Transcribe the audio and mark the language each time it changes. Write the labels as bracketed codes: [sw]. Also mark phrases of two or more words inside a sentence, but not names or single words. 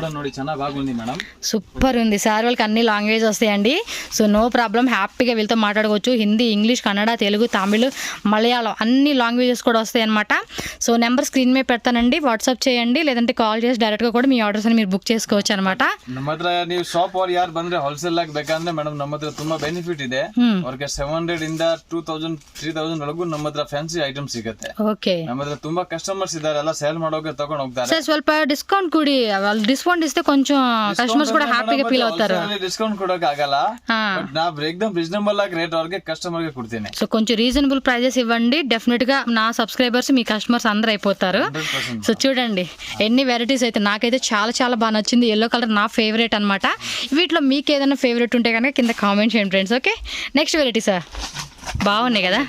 [te] సూపర్ ఉంది సార్, వాళ్ళకి అన్ని లాంగ్వేజ్ వస్తాయండి. [en] so no problem, [te] హ్యాపీగా వీళ్ళతో మాట్లాడుకోవచ్చు. హిందీ, ఇంగ్లీష్, కన్నడ, తెలుగు, తమిళ్, మలయాళం అన్ని లాంగ్వేజెస్ కూడా వస్తాయి అనమాట. సో నెంబర్ స్క్రీన్ మీద పెడతానండి, వాట్సాప్ చేయండి, లేదంటే కాల్ చేసి డైరెక్ట్గా కూడా మీ ఆర్డర్స్ అని మీరు బుక్ చేసుకోవచ్చు అనమాట. [kn] ನಮ್ಮ ಹತ್ರ ನೀವು ಶಾಪ್ ಅವ್ರು ಯಾರು ಬಂದ್ರೆ ಹೋಲ್ಸೇಲ್ ಆಗಿ ಬೇಕಂದ್ರೆ ಮೇಡಮ್ ನಮ್ಮ ಹತ್ರ ತುಂಬಾ ಬೆನಿಫಿಟ್ ಇದೆ. ಅವ್ರಿಗೆ 700 ಇಂದ 2000 3000 ಒಳಗೂ ನಮ್ಮ ಹತ್ರ [en] fancy item [kn] ಸಿಗುತ್ತೆ. ಓಕೆ ನಮ್ಮ ಹತ್ರ ತುಂಬಾ ಕಸ್ಟಮರ್ಸ್ ಇದಾರೆ, ಎಲ್ಲ ಸೇಲ್ ಮಾಡೋಕೆ ತಗೊಂಡು ಹೋಗ್ತಾರೆ. [te] సార్ [kn] ಸ್ವಲ್ಪ ಡಿಸ್ಕೌಂಟ್ ಕೊಡಿ, [te] వాళ్ళు డిస్కౌంట్ ఇస్తే కొంచెం కస్టమర్స్ కూడా హ్యాపీగా ఫీల్ అవుతారు. [kn] ಡಿಸ್ಕೌಂಟ್ ಕೊಡೋಕೆ ಆಗಲ್ಲ, ಬಟ್ ನಾ ಎಕ್ದಮ್ రీజనబుల్ ಆಗಿ ರೇಟ್ ಅವ್ರಿಗೆ ಕಸ್ಟಮರ್ ಗೆ ಕೊಡ್ತೀನಿ. [te] సో కొంచెం [en] reasonable prices [te] ఇవ్వండి, డెఫినెట్ గా నా సబ్స్క్రైబర్స్ మీ కస్టమర్స్ అందరూ అయిపోతారు. సో చూడండి ఎన్ని వెరైటీస్ అయితే, నాకైతే చాలా చాలా బాగా నచ్చింది. [en] yellow colour [te] నా ఫేవరెట్ అనమాట. వీటిలో మీకు ఏదైనా ఫేవరెట్ ఉంటే కనుక కింద కామెంట్ చేయండి ఫ్రెండ్స్. ఓకే [en] next variety [te] సార్, బాగున్నాయి కదా.